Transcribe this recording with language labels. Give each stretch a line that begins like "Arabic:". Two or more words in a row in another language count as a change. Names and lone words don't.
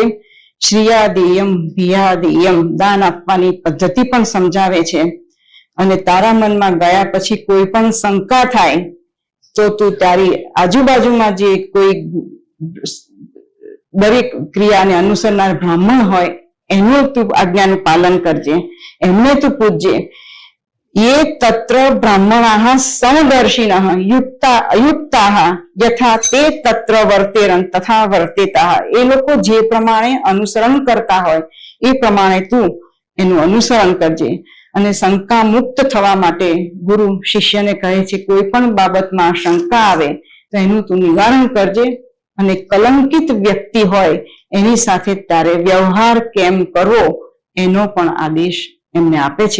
Sanskrit: श्रिया देयम, भिया देयम,
Gujarati: દાન આપવાની પદ્ધતિ પણ સમજાવે છે. અને તારા મનમાં ગયા પછી કોઈ પણ શંકા થાય તો તું તારી આજુબાજુમાં જે કોઈ દરેક ક્રિયાને અનુસરનાર બ્રાહ્મણ હોય એનું તું આજ્ઞાનું પાલન કરજે, એમને તું પૂજજે.
Sanskrit: ये तत्र ब्राह्मणाः समदर्शिनः युक्ता अयुक्ताः यथा ते तत्र वर्तेरन् तथा वर्तेताः.
Gujarati: એ લોકો જે પ્રમાણે અનુસરણ કરતા હોય એ પ્રમાણે તું એનું અનુસરણ કરજે. અને શંકા મુક્ત થવા માટે ગુરુ શિષ્યને કહે છે કોઈ પણ બાબતમાં શંકા આવે તો એનું તું નિવારણ કરજે અને કલંકિત વ્યક્તિ હોય એની સાથે તારે વ્યવહાર કેમ કરવો એનો પણ આદેશ એમને આપે છે.